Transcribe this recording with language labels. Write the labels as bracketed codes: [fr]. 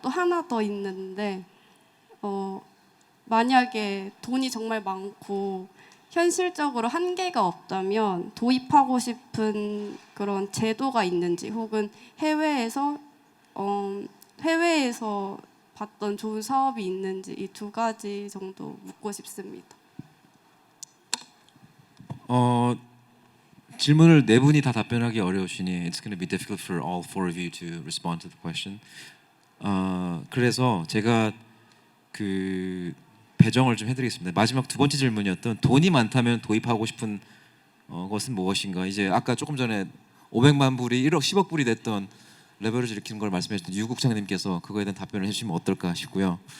[ko] 또 하나 더 있는데 만약에 돈이 정말 많고 현실적으로 한계가 없다면 도입하고 싶은 그런 제도가 있는지 혹은 해외에서 봤던 좋은 사업이 있는지 이 두 가지 정도 묻고 싶습니다. 질문을 네 분이 다 답변하기 어려우시니 [en] it's going to be difficult for all four of you to respond to the question. [ko] 그래서 제가 그 배정을 좀 해드리겠습니다. 마지막 두 번째 질문이었던 돈이 많다면 도입하고 싶은 것은 무엇인가? 이제 아까 조금 전에 500만 불이 1억 10억 불이 됐던 레버리지 일으키는 걸 말씀해주셨던 유 국장님께서 그거에 대한 답변을 해주시면 어떨까 싶고요.